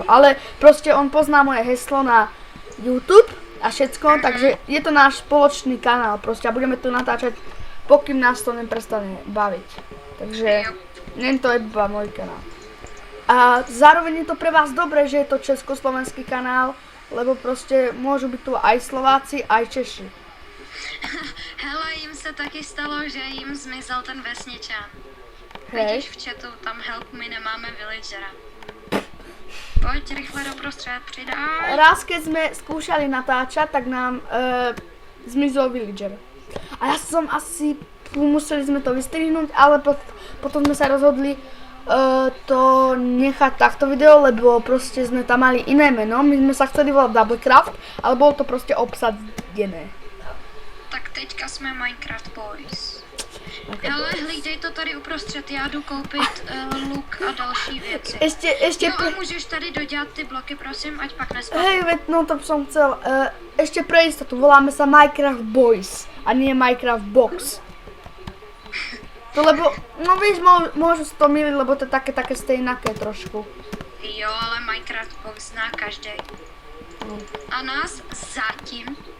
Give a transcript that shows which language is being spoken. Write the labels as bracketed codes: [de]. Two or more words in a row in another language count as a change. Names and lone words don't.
[sk] Ale proste on pozná moje heslo na YouTube a všetko, takže je to náš spoločný kanál proste a budeme tu natáčať, pokým nás to neprestane baviť. Takže nie je to iba môj kanál. A zároveň je to pre vás dobré, že je to československý kanál, lebo proste môžu byť tu aj Slováci, aj Češi. [cs] Hele, jim se taky stalo, že jim zmizel ten vesničan. [sk] Hej. [cs] Vidíš v chatu, tam help, my nemáme villagera. Pojď rychle doprostřed, přidaj. [sk] Raz, keď sme skúšali natáčať, tak nám zmizol villager. A ja som asi, museli sme to vystrihnúť, ale potom sme sa rozhodli to nechať takto video, lebo proste sme tam mali iné meno. My sme sa chceli volať Doublecraft, ale bolo to proste obsadené. [cs] Tak teďka jsme Minecraft Boys. Hele, hlídej to tady uprostřed, já jdu koupit luk a další věci. [sk] Ešte [cs] Jo, a můžeš tady dodělat ty bloky, prosím, ať pak nespadne. [sk] Hej, veď, no to som chcel. Ešte pre istotu, voláme sa Minecraft Boys a nie Minecraft Box. To lebo, no víš, môžu si to miliť, lebo to je také stejnaké trošku. [cs] Jo, ale Minecraft Box zná každý. A nás zatím.